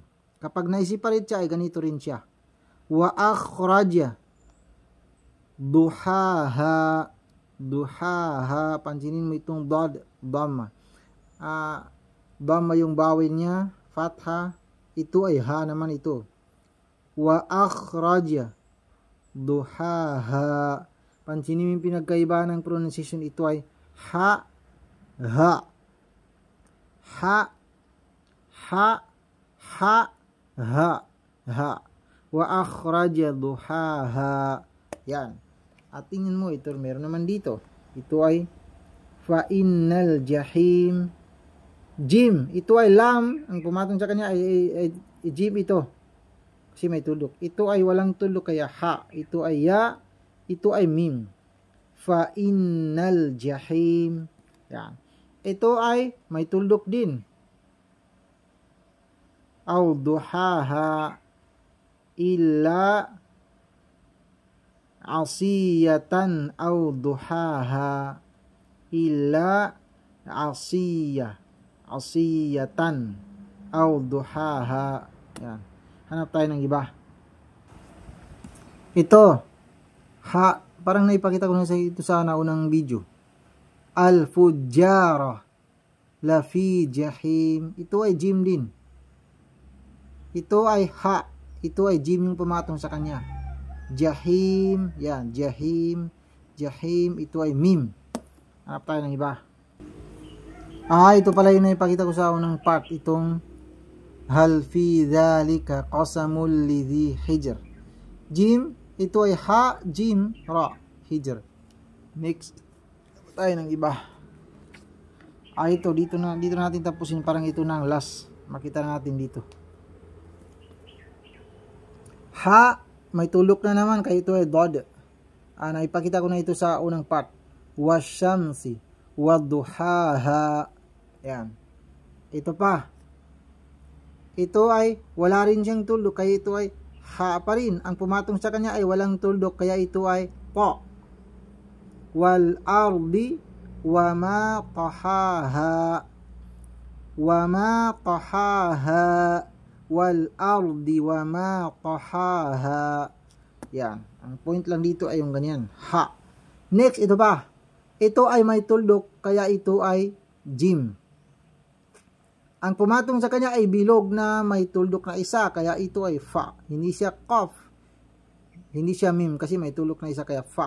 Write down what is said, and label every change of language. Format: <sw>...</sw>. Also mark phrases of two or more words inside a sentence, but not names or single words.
<tl>Kapag naisiparit siya, ay ganito rin siya.</tl> <ar>وأخرج ضحاها. Duhaha.</ar> <tl>Pansinin mo itong dod, dhamma. Dhamma yung bawin niya, fatha, ito ay ha naman ito.</tl> <ar>وأخرج ضحاها.</ar> <tl>Pansinin mo yung pinagkaiba ng pronunciation, ito ay ha, ha, ha, ha, ha, ha, ha.</tl> <ar>وأخرج ضحاها.</ar> <tl>Yan. At tingnan mo, ito meron naman dito. Ito ay</tl> <ar>فإن الجحيم. Jim,</ar> <tl>ito ay lam, ang pumatong sa kanya ay jim ito. Kasi may tuldok. Ito ay walang tuldok kaya ha. Ito ay ya, ito ay mim.</tl> <ar>فإن الجحيم.</ar> <tl>Yan. Ito ay may tuldok din.</tl> <ar>أو ضحاها إلا عشية أو ضحاها إلا عشية. عشية أو ضحاها.</ar> <tl>Yan. Hanap tayo ng iba. Ito. Ha. Parang naipakita ko na sa ito sa naunang video.</tl> <ar>الفجار لفي جحيم.</ar> <tl>Ito ay jim din. Ito ay ha. Ito ay jim yung pumatong sa kanya.</tl> <ar>Jahim. Yan. Jahim. Jahim.</ar> <tl>Ito ay mim. Hanap tayo ng iba. Ito pala yung naipakita ko sa unang part.</tl> <ar>Itong هل في ذلك قسم لذي حجر. Jim,</ar> <tl>ito ay ha, jim, ra, hijr. Next, tayo ng iba. Ito, dito natin tapusin. Parang ito na ang last. Makita natin dito. Ha, may tulok na naman. Kaya ito ay dod. Naipakita ko na ito sa unang part.</tl> <ar>والشمس وضحاها. Yan.</ar> <tl>Ito pa. ito ay wala rin siyang tuldok, kaya ito ay ha pa rin. Ang pumatong sa kanya ay walang tuldok, kaya ito ay ta.</tl> <ar>والأرض وما طحاها وما طحاها والأرض وما طحاها.</ar> <tl>Yan, ang point lang dito ay yung ganyan, ha. Next, ito pa, ito ay may tuldok, kaya ito ay jim. Ang pumatong sa kanya ay bilog na may tuldok na isa, kaya ito ay fa. Hindi siya qaf, hindi siya mim, kasi may tuldok na isa, kaya fa.</tl>